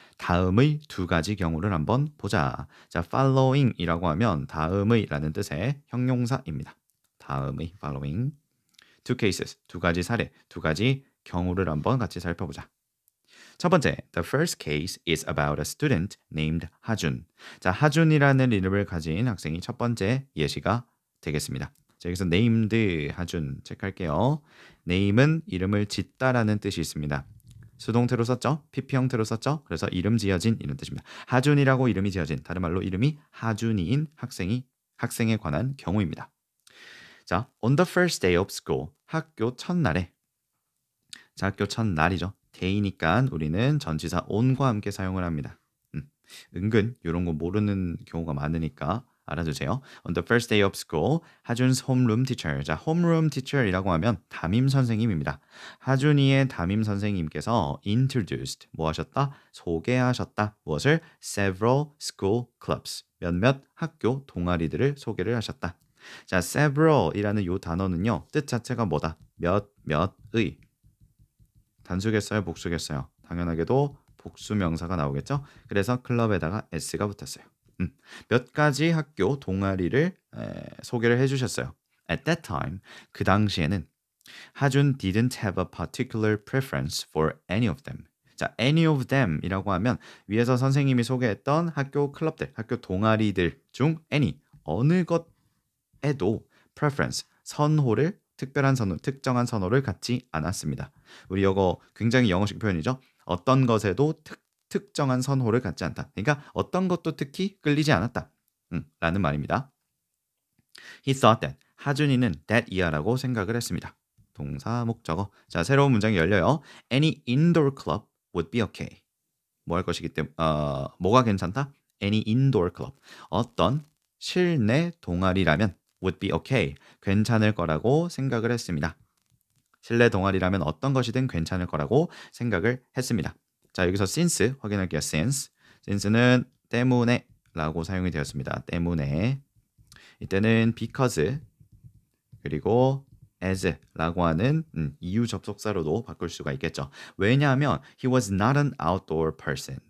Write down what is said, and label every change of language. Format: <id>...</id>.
<ko>다음의 두 가지 경우를 한번 보자. 자, following 이라고 하면 다음의 라는 뜻의 형용사입니다. 다음의</ko> <en>following two cases.</en> <ko>두 가지 사례, 두 가지 경우를 한번 같이 살펴보자. 첫 번째,</ko> <en>the first case is about a student named 하준.</en> <ko>자, 하준이라는 이름을 가진 학생이 첫 번째 예시가 되겠습니다. 자, 여기서 named 하준 체크할게요. name은 이름을 짓다라는 뜻이 있습니다. 수동태로 썼죠? PP 형태로 썼죠? 그래서 이름 지어진 이런 뜻입니다. 하준이라고 이름이 지어진, 다른 말로 이름이 하준이인 학생에 관한 경우입니다.</ko> <en>자, on the first day of school,</en> <ko>학교 첫날에. 자, 학교 첫날이죠. day니까 우리는 전치사 on과 함께 사용을 합니다. 은근 이런 거 모르는 경우가 많으니까 알아두세요.</ko> <en>On the first day of school, 하준's homeroom teacher.</en> <ko>자, homeroom teacher이라고 하면 담임 선생님입니다. 하준이의 담임 선생님께서 introduced, 뭐 하셨다? 소개하셨다. 무엇을?</ko> <en>several school clubs.</en> <ko>몇몇 학교 동아리들을 소개를 하셨다. 자, several이라는 이 단어는요, 뜻 자체가 뭐다? 몇의. 단수겠어요? 복수겠어요? 당연하게도 복수 명사가 나오겠죠? 그래서 클럽에다가 s가 붙었어요. 몇 가지 학교 동아리를 소개를 해주셨어요.</ko> <en>At that time,</en> <ko>그 당시에는</ko> <en>하준 didn't have a particular preference for any of them.</en> <ko>자, any of them 이라고 하면 위에서 선생님이 소개했던 학교 클럽들, 학교 동아리들 중 any, 어느 것에도 preference, 선호를, 특별한 선호, 특정한 선호를 갖지 않았습니다. 우리 이거 굉장히 영어식 표현이죠. 어떤 것에도 특정한 선호를 갖지 않다. 그러니까 어떤 것도 특히 끌리지 않았다. 라는 말입니다.</ko> <en>He thought that.</en> <ko>하준이는 that 이하라고 생각을 했습니다. 동사, 목적어. 자, 새로운 문장이 열려요.</ko> <en>Any indoor club would be okay.</en> <ko>뭐 할 것이기 때문에 뭐가 괜찮다?</ko> <en>Any indoor club.</en> <ko>어떤 실내 동아리라면</ko> <en>would be okay.</en> <ko>괜찮을 거라고 생각을 했습니다. 실내 동아리라면 어떤 것이든 괜찮을 거라고 생각을 했습니다. 자, 여기서 since 확인할게요. since는 때문에 라고 사용이 되었습니다. 때문에. 이때는 because 그리고 as 라고 하는 이유 접속사로도 바꿀 수가 있겠죠. 왜냐하면</ko> <en>he was not an outdoor person.</en>